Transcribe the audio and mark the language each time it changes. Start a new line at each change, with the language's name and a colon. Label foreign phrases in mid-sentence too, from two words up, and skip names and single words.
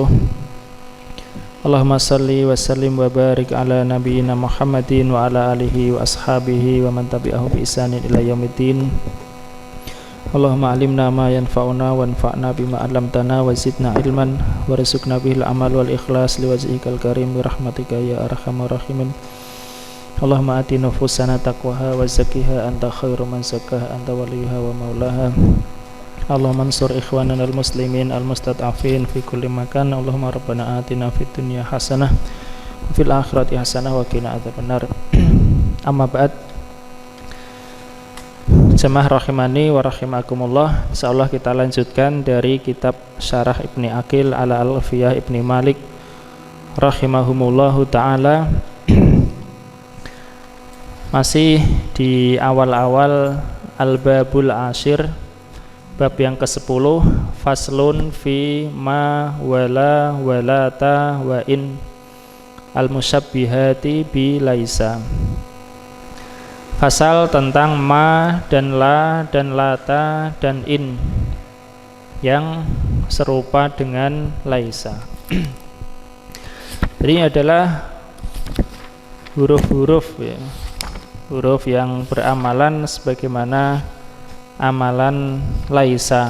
Arabic: اللهم صل وسلم وبارك على نبينا محمد وعلى آله وأصحابه ومن تبعه بإحسان إلى يوم الدين. اللهم علمنا ما ينفعنا وانفعنا بما علمتنا وزدنا علما وارزقنا به العمل والإخلاص لوجهك الكريم برحمتك يا أرحم الراحمين. اللهم آت نفوسنا تقواها وزكها أنت خير من زكاها أنت وليها ومولاها. اللهم انصر إخواننا المسلمين المستضعفين في كل مكان. اللهم ربنا آتنا في الدنيا حسنة وفي الآخرة حسنة وقنا عذاب النار. أما بعد. Jamaah رحمني ورحمكم الله.
Indonesian: Insyaallah kita lanjutkan dari kitab Syarah Ibni Aqil ala Alfiyah Ibni Malik
Arabic: رحمهم الله تعالى.
Indonesian: Masih di awal-awal
Arabic: الباب العاشر,
Indonesian: bab yang ke-10,
Arabic: فصل في ما ولا ولات وإن المشبهات بليس.
Indonesian: Fasal tentang ma dan la dan lata dan in yang serupa dengan laisa. Jadi ini adalah huruf-huruf ya. Huruf yang beramalan sebagaimana amalan laisa.